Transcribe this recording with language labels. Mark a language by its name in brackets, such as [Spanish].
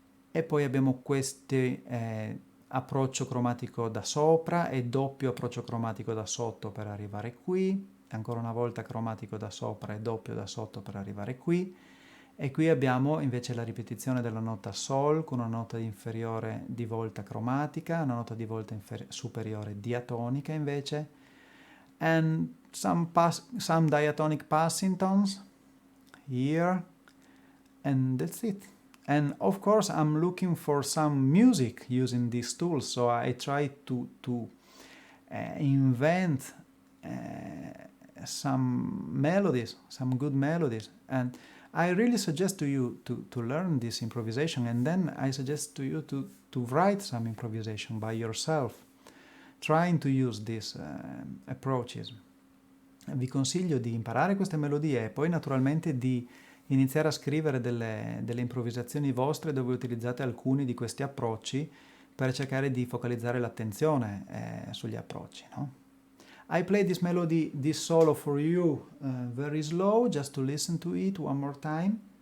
[Italian] e poi abbiamo questo approccio cromatico da sopra e doppio approccio cromatico da sotto per arrivare qui, ancora una volta cromatico da sopra e doppio da sotto per arrivare qui, e qui abbiamo invece la ripetizione della nota Sol con una nota inferiore di volta cromatica, una nota di volta superiore diatonica invece, [English] and some diatonic passing tones here, and that's it. And of course I'm looking for some music using these tools, so I try to invent some melodies, some good melodies, and I really suggest to you to learn this improvisation, and then I suggest to you to write some improvisation by yourself. trying to use these approaches. [Italian] Vi consiglio di imparare queste melodie e poi naturalmente di iniziare a scrivere delle improvvisazioni vostre dove utilizzate alcuni di questi approcci per cercare di focalizzare l'attenzione sugli approcci, no? [English] I play this melody, this solo for you, very slow, just to listen to it one more time.